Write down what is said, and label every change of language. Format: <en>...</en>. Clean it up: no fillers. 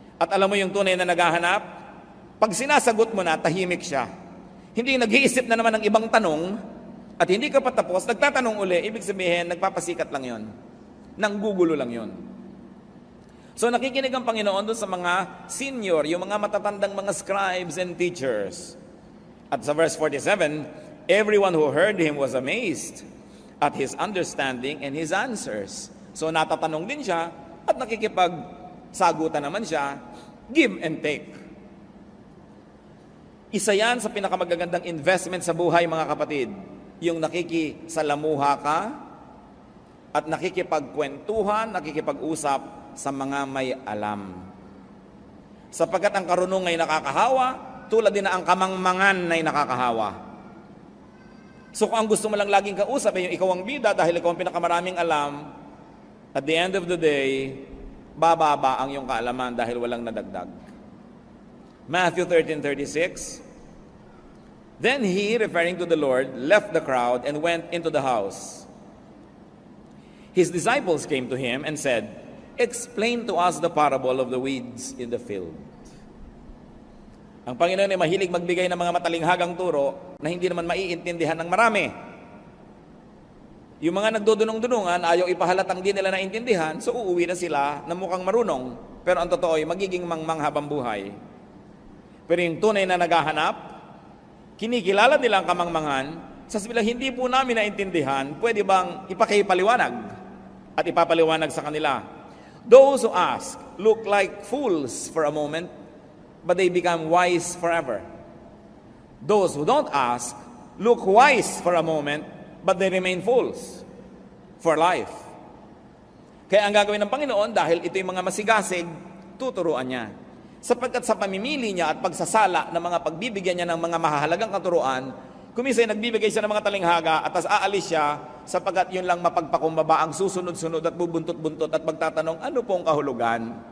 <tl>At alam mo yung tunay na naghahanap? Pag sinasagot mo na, tahimik siya. Hindi nag-iisip na naman ng ibang tanong, at hindi ka patapos, nagtatanong uli, ibig sabihin, nagpapasikat lang yon. Nanggugulo lang yon. So nakikinig ang Panginoon doon sa mga senior, yung mga matatandang mga</tl> <en>scribes and teachers.</en> <tl>At sa</tl> <en>verse 47, everyone who heard him was amazed at his understanding and his answers.</en> <tl>So natatanong din siya at nakikipagsagutan naman siya,</tl> <en>give and take.</en> <tl>Isa yan sa pinakamagagandang investment sa buhay, mga kapatid. Yung nakikisalamuha ka at nakikipagkwentuhan, nakikipag-usap sa mga may alam. Sapagkat ang karunong ay nakakahawa, tulad din na ang kamangmangan ay nakakahawa. So kung ang gusto mo lang laging kausap ay yung ikaw ang bida dahil ikaw ang pinakamaraming alam,</tl> <en>at the end of the day,</en> <tl>bababa ang iyong kaalaman dahil walang nadagdag.</tl> <en>Matthew 13:36, then he, referring to the Lord, left the crowd and went into the house. His disciples came to him and said, explain to us the parable of the weeds in the field.</en> <tl>Ang Panginoon ay mahilig magbigay ng mga matalinghagang turo na hindi naman maiintindihan ng marami. Yung mga nagdudunong-dunungan, ayaw ipahalatang di nila naintindihan, so uuwi na sila na mukhang marunong, pero ang totoo ay magiging mangmang habang buhay. Pero yung tunay na naghahanap, kinikilala nila ang kamangmangan, sasabihin, hindi po namin naintindihan, pwede bang ipakipaliwanag at ipapaliwanag sa kanila?</tl> <en>Those who ask look like fools for a moment, but they become wise forever. Those who don't ask look wise for a moment, but they remain fools for life.</en> <tl>Kaya ang gagawin ng Panginoon, dahil ito yung mga masigasig, tuturuan niya. Sapagkat sa pamimili niya at pagsasala ng mga pagbibigyan niya ng mga mahahalagang katuruan, kumisay nagbibigay siya ng mga talinghaga at tas aalis siya sapagkat yun lang mapagpakumbaba ang susunod-sunod at bubuntot-buntot at magtatanong, ano pong kahulugan?</tl>